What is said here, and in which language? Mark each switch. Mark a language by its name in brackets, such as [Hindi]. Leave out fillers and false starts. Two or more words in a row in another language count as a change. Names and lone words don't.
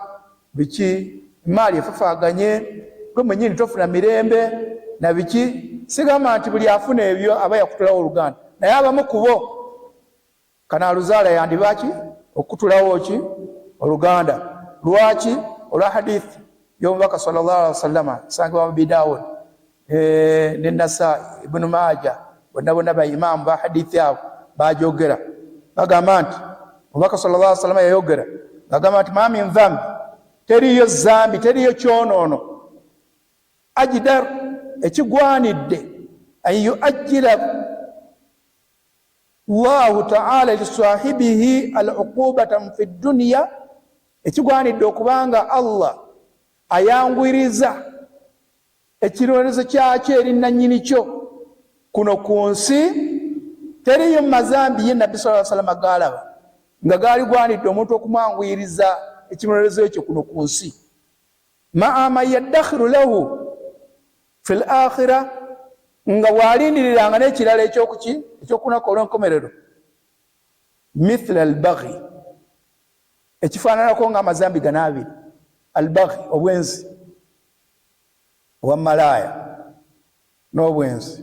[Ganda] biki, maali efafaaganye, gwe mwennyini tofuna mirembe na biki, sigamba nti buli afuna ebyo aba yakutulawo oluganda, naye abamu kubo kanaaluzaala yandibaki okutulawo ki oluganda. Lwaki? olwa hadithi y'omubaka [Arabic] صلى الله عليه وسلم [Ganda] sangibwa mu Abi Dawud ne Nasai, Ibn Majah, bonna ba imam ba hadithi abo bajogera bagamba nti omubaka [Arabic] صلى الله عليه وسلم [Ganda] yayogera bagamba nti [Arabic] ما من ذنب, [Ganda] teriyo zambi, teriyo kyonono ajdar ekigwanidde [Arabic] أن يعجل الله تعالى لصاحبه العقوبة في الدنيا, [Ganda] ekigwanidde okubanga Allah ayangwiriza ekirolezo kyakyo eri nannyini kyo kuno ku nsi. Teriyo mazambi ye Nabbi [Arabic] صلى الله عليه وسلم [Ganda] galaba nga gali gwanidde omuntu okumwangwiriza ekirolezo ekyo kuno ku nsi. [Arabic] مع ما يدخر له في الآخرة, [Ganda] nga walindiriranga n'ekirala ekyokunako olw'enkomerero. [Arabic] مثل البغي, [Ganda] ekifaananako nga amazambi gano abiri. Al-baghi, obwenzi obwa malaya n'obwenzi.